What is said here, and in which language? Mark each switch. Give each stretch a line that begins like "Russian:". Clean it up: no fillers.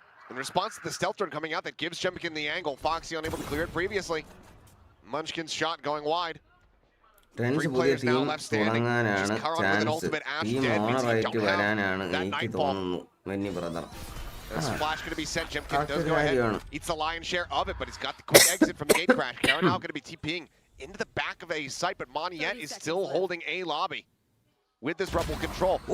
English: In response to the stealth drone coming out that gives Jemkin the angle, Foxy unable to clear it previously. Munchkin's shot going wide.
Malayalam: Trends പുതിയ team തുടങ്ങാനാണ് chance. Team ഓണറായിട്ട് വരാനാണ് എനിക്ക് തോന്നുന്നു. മെന്നി brother.
English: This flash going to be sent. Jemkin does go ahead. Eats the lion's share of it, but he's got the quick exit from the gate crash. Karen now going to be TPing into the back of a site, but Moniette is still holding A lobby with this rebel control.